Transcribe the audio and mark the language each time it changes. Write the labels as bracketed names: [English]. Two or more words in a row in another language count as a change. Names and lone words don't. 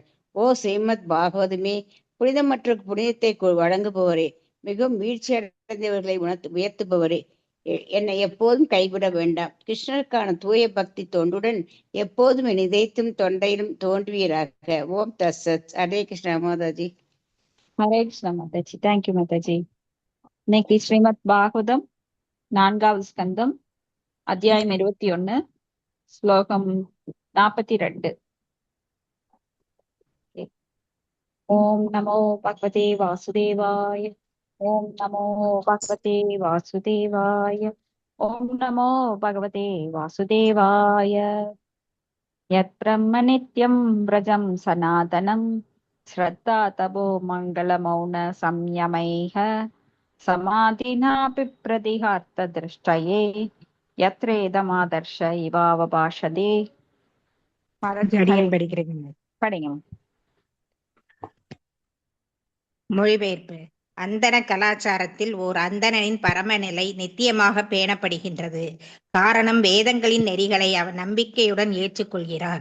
[Tamil] ஓ ஸ்ரீமத் பாகவதமே, புனிதம் மற்றும் புனிதத்தை வழங்குபவரே, மிகவும் வீழ்ச்சி அடைந்தவர்களை உயர்த்துபவரே, என்னை எப்போதும் கைவிட வேண்டாம். கிருஷ்ணருக்கான தூய பக்தி தொண்டுடன் எப்போதும் என் இதயத்தும் தொண்டையிலும் தோன்றுவீராக. [Sanskrit] ॐ तत्सत्. [Tamil] ஹரே கிருஷ்ணா மாதாஜி. [English] Hare Krishna Mataji thank you Mataji. [Tamil] இன்னைக்கு ஸ்ரீமத் பாகவதம் 4வது ஸ்கந்தம் அத்தியாயம் 21 ஸ்லோகம் 42। [Sanskrit] ओम नमो भगवते वासुदेवाय ओम नमो भगवते वासुदेवाय ओम नमो भगवते वासुदेवाय। यत् ब्रह्म नित्यं व्रजं सनातनं श्रद्धा तपो मङ्गलमौन संयमैः समाधिनापि प्रतिहार्तदृष्टये यत्रेदमादर्श इवावभाषते। [Tamil] அடியன் படிக்கிறேன். படிங்க. மொழிபெயர்ப்பு. அந்தன கலாச்சாரத்தில் ஓர் அந்தணனின் பரமநிலை நித்தியமாக பேணப்படுகின்றது. காரணம், வேதங்களின் நெறிகளை அவன் நம்பிக்கையுடன் ஏற்றுக்கொள்கிறான்.